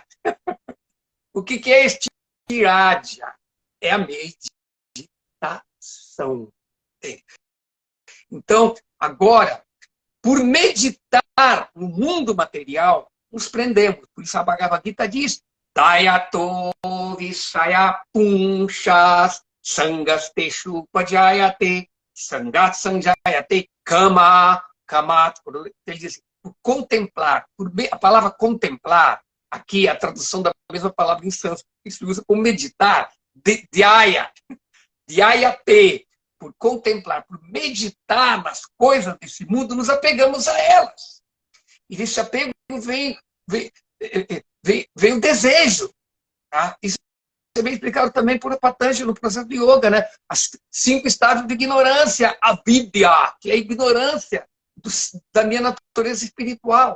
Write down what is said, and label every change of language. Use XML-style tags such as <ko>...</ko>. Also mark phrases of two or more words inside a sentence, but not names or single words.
<pt>O que é este Raja? É a meditação. Então, agora, por meditar no mundo material, nos prendemos. Por isso a Bhagavad Gita diz,</pt> <sa>Dayato Visaya Punchas Sangasteshu Pajayate Sangat Sanjayate Kama Kamat.</sa> <pt>Ele diz, por contemplar, a palavra contemplar, aqui a tradução da mesma palavra em sânscrito, que se usa como meditar,</pt> <sa>dhyaya, dhyayate,</sa> <pt>por contemplar, por meditar nas coisas desse mundo, nos apegamos a elas. E desse apego vem o desejo. Tá? Isso é bem explicado também por Patanjali no processo de yoga, né? As 5 estágios de ignorância, a vidya, que é a ignorância da minha natureza espiritual.</pt>